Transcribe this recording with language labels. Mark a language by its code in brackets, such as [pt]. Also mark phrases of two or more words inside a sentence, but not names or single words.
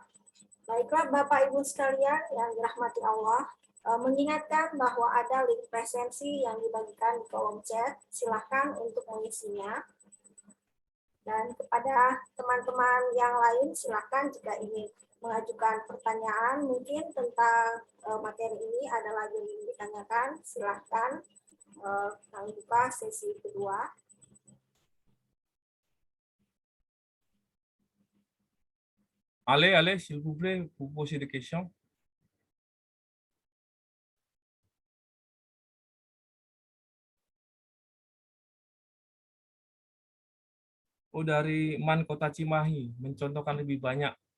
[id] Baiklah Bapak Ibu sekalian yang dirahmati Allah, mengingatkan bahwa ada link presensi yang dibagikan di kolom chat, silahkan untuk mengisinya. Dan kepada teman-teman yang lain, silahkan jika ingin mengajukan pertanyaan mungkin tentang materi ini, ada lagi yang ditanyakan, silahkan. Kami buka sesi kedua. [fr] Allez, s'il vous plaît, vous posez des questions. [id] Oh, dari Man Kota Cimahi, mencontohkan lebih banyak.